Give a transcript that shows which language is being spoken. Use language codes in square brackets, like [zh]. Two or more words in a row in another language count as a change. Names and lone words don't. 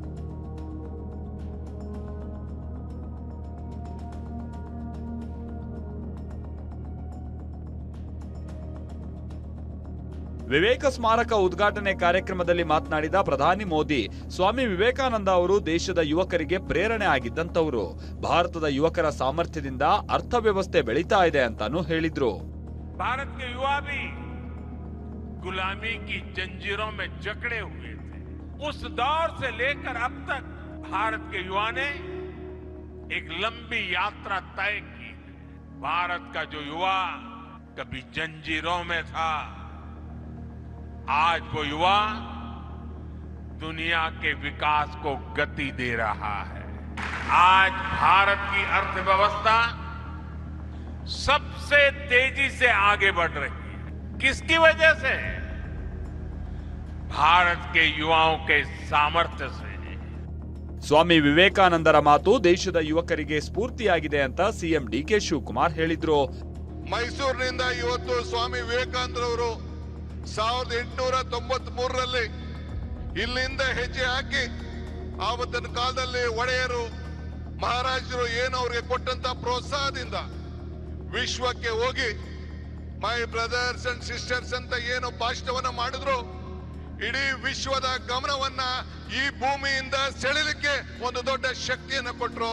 [kn] ವಿವೇಕ ಸ್ಮಾರಕ ಉದ್ಘಾಟನೆ ಕಾರ್ಯಕ್ರಮದಲ್ಲಿ ಮಾತನಾಡಿದ ಪ್ರಧಾನಿ ಮೋದಿ, ಸ್ವಾಮಿ ವಿವೇಕಾನಂದ ಅವರು ದೇಶದ ಯುವಕರಿಗೆ ಪ್ರೇರಣೆ ಆಗಿದ್ದಂತವರು. ಭಾರತದ ಯುವಕರ ಸಾಮರ್ಥ್ಯದಿಂದ ಅರ್ಥವ್ಯವಸ್ಥೆ ಬೆಳೀತಾ ಇದೆ ಅಂತಾನು ಹೇಳಿದ್ರು. [hi] ಭಾರತ के युवा भी गुलामी की जंजीरों में जकड़े हुए थे. उस दौर से लेकर अब तक भारत के युवा ने एक लंबी यात्रा तय की. भारत का जो युवा कभी जंजीरों में था, आज वो युवा दुनिया के विकास को गति दे रहा है. आज भारत की अर्थव्यवस्था सबसे तेजी से आगे बढ़ रही है. किसकी वजह से? भारत के युवाओं के सामर्थ्य से. [kn] ಸ್ವಾಮಿ ವಿವೇಕಾನಂದರ ಮಾತು ದೇಶದ ಯುವಕರಿಗೆ ಸ್ಫೂರ್ತಿಯಾಗಿದೆ ಅಂತ ಸಿಎಂ ಡಿಕೆ ಶಿವಕುಮಾರ್ ಹೇಳಿದ್ರು. ಮೈಸೂರಿನಿಂದ ಇವತ್ತು ಸ್ವಾಮಿ ವಿವೇಕಾನಂದರವರು 1893ರಲ್ಲಿ ಇಲ್ಲಿಂದ ಹೆಜ್ಜೆ ಹಾಕಿ ಆವತ್ತಿನ ಕಾಲದಲ್ಲಿ ಒಡೆಯರು ಮಹಾರಾಜರು ಏನು ಅವ್ರಿಗೆ ಕೊಟ್ಟಂತ ಪ್ರೋತ್ಸಾಹದಿಂದ ವಿಶ್ವಕ್ಕೆ ಹೋಗಿ [en] my brothers and sisters [kn] ಅಂತ ಏನು ಭಾಷಣವನ್ನ ಮಾಡಿದ್ರು, ಇಡೀ ವಿಶ್ವದ ಗಮನವನ್ನ ಈ ಭೂಮಿಯಿಂದ ಸೆಳೆಯಲಿಕ್ಕೆ ಒಂದು ದೊಡ್ಡ ಶಕ್ತಿಯನ್ನು ಕೊಟ್ಟರು.